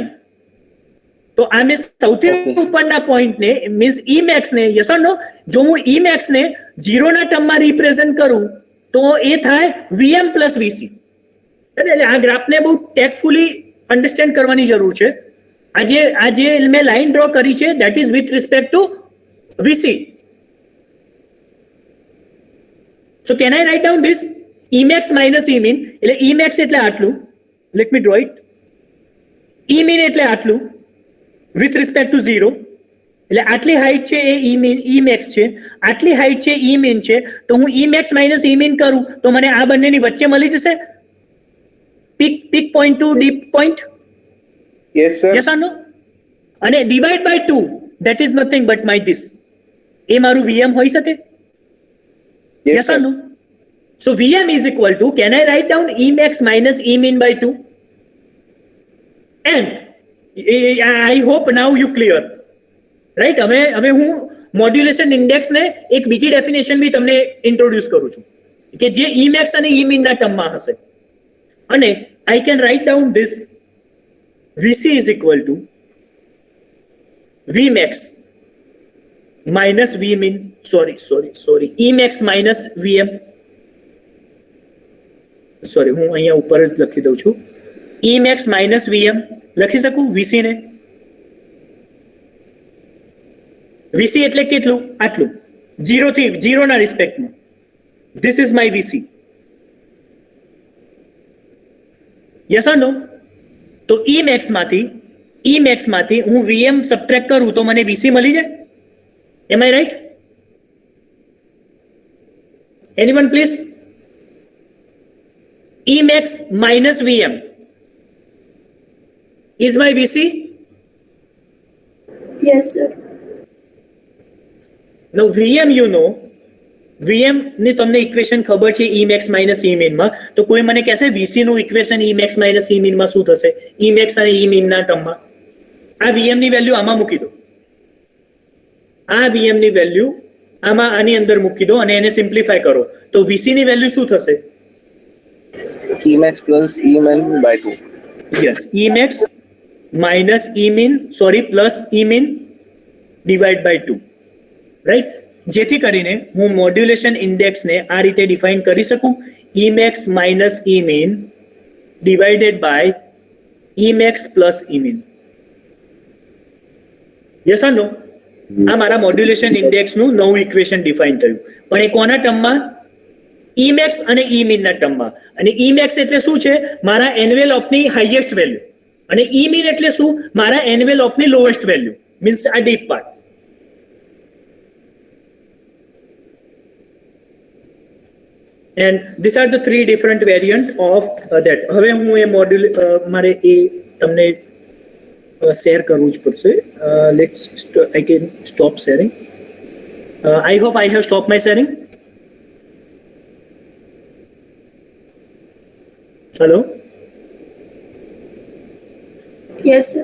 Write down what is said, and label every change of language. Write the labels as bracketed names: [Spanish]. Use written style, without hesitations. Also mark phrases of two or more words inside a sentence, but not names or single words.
[Gujarati] તો આમે સૌથી ઉપરના પોઈન્ટને મીન્સ Emax ને, [English] yes or no, [Gujarati] જો હું Emax ને 0 ના ટર્મમાં રિપ્રેઝન્ટ કરું તો એ થાય Vm પ્લસ VC. એટલે આ ગ્રાફને બહુ [English] tactfully understand [Gujarati] કરવાની જરૂર છે. આજે મેં [English] line draw [Gujarati] કરી છે [English] that is with respect to VC. So can I write down this Emax minus Emin? [Gujarati] એટલે Emax એટલે આટલું, [English] let me draw it. Emin [Gujarati] એટલે આટલું [English] with respect to 0. [Gujarati] એટલે આટલી હાઈટ છે એ Emax છે, આટલી હાઈટ છે Emin છે. તો હું Emax minus Emin કરું તો મને આ બંનેની વચ્ચે મળી જશે [English] peak point to dip point. Yes, sir. Yes or no? [Gujarati] અને [English] divide by 2, that is nothing but my this. [Gujarati] એ મારું Vm હોઈ શકે? [English] Yes or no? So Vm is equal to, can I write down Emax minus Emin by 2? And I hope now you clear. Right? [Gujarati] હવે હું [English] modulation indexને [Gujarati] એક બીજી ડેફિનેશન બી તમને ઇન્ટ્રોડ્યુસ કરું છું કે જે Emax અને Emin ના ટર્મમાં હશે. [English] અને I can write down this VC is equal to Vmax minus Vmin, sorry, Emax minus Vm. [Gujarati] સોરી, હું અહીંયા ઉપર જ લખી દઉં છું, Emax minus Vm લખી શકું VC ને. VC એટલે કેટલું? આટલું, 0 ના રિસ્પેક્ટમાં. [English] This is my VC. Yes or no? [Gujarati] તો Emax માંથી હું Vm સબટ્રેક્ટ કરું તો મને VC મળી જાય. [English] Am I right? Anyone please? Emax minus Vm is my VC? Yes, sir. Now VM you know, [Gujarati] VM ની તમને ઇક્વેશન ખબર છે E max minus E min માં, તો કોઈ મને કહેશે VC નું ઇક્વેશન E max minus E min માં શું થશે? E max અને E min ના ટર્મમાં આ VM ની વેલ્યુ આમાં મૂકી દો, આ VM ની વેલ્યુ આમાં આની અંદર મૂકી દો અને એને સિમ્પ્લિફાય કરો તો VC ની વેલ્યુ શું થશે? [English] Emax plus Emin by 2. Yes, E max minus E min, sorry, plus E min divide by 2, right? [Gujarati] જેથી કરીને હું [English] modulation indexને [Gujarati] આ રીતે ડિફાઇન કરી શકું, [English] E max minus E min divided by E max plus E min. Yes or no? [Gujarati] આ મારા [English] modulation indexનું [Gujarati] નવું ઇક્વેશન ડિફાઇન થયું, પણ એ કોના ટર્મમાં? E max અને E min ના ટર્મમાં. અને E max એટલે શું છે? મારા એન્વેલોપની [English] highest value, [Gujarati] અને E min એટલે શું? મારા એન્વેલોપની [English] lowest value, [Gujarati] મીન્સ આ [English] dip part. And these are the three different variant of that. [Gujarati] હવે હું એ મોડ્યુલ મારે એ તમને શેર કરવું જ પડશે. [English] Let's I can stop sharing. I hope I have stopped my sharing. Hello? Yes, sir.